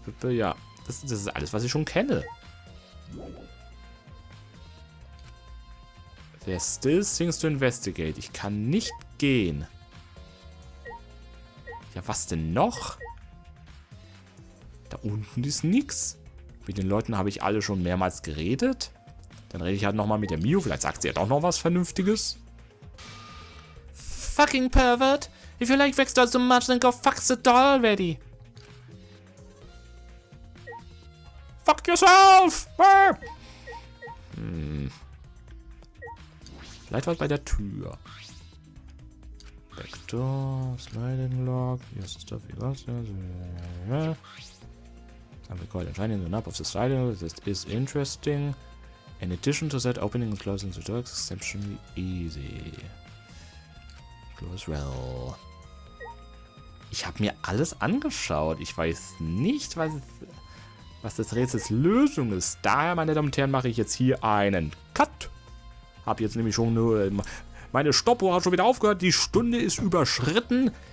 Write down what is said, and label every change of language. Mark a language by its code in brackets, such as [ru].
[de] Ja, das ist alles, was ich schon kenne. [en] There still things to investigate. [de] Ich kann nicht gehen. Ja, was denn noch? Da unten ist nix. Mit den Leuten habe ich alle schon mehrmals geredet. Dann rede ich halt nochmal mit der Miu. Vielleicht sagt sie ja doch noch was Vernünftiges. [en] Fucking pervert! If you like Vex dolls so much, then go fuck the doll already! Fuck yourself! [de] Vielleicht war es bei der Tür. [en] Backdoor, sliding lock. Here's the stuff you lost. I'm recording shining the knob of the sliding. This is interesting. In addition to that, opening and closing the door is exceptionally easy. Close well. [de] Ich habe mir alles angeschaut. Ich weiß nicht, was das Rätsels Lösung ist. Daher, meine Damen und Herren, mache ich jetzt hier einen Cut. Habe jetzt nämlich schon nur... Meine Stoppuhr hat schon wieder aufgehört. Die Stunde ist überschritten.